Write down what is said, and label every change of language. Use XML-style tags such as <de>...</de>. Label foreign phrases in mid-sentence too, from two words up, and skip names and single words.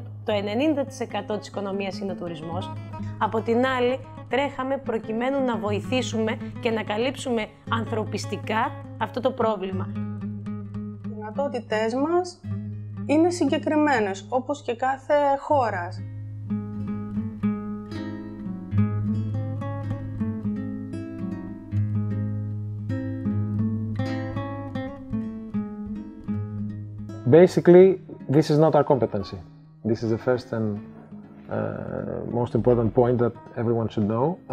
<el>Το 90% της οικονομίας είναι ο τουρισμός. Από την άλλη, τρέχαμε προκειμένου να βοηθήσουμε και να καλύψουμε ανθρωπιστικά αυτό το πρόβλημα. Οι δυνατότητές μας είναι συγκεκριμένες, όπως και κάθε χώρας.</el> <en>Basically, this is not our competency. This is the first and most important point that everyone should know.</en>